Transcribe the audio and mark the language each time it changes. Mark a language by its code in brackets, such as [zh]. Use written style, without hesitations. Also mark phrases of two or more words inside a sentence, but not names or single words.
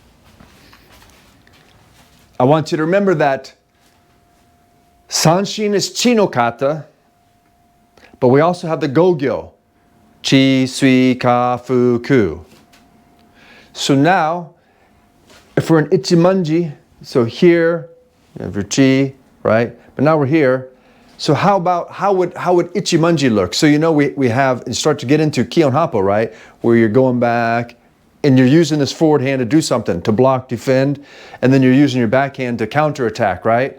[en] I want you to remember that Sanshin is [ja] chi no kata, [en] but we also have the gogyo, [ja] chi, sui, ka, fu, ku. [en] So now, if we're in ichimanji, so here, you have your chi, right? But now we're here. So how would ichimanji look? So you know we have, and start to get into [ja] kion happo, [en] right? Where you're going back and you're using this forward hand to do something, to block, defend, and then you're using your backhand to counterattack, right?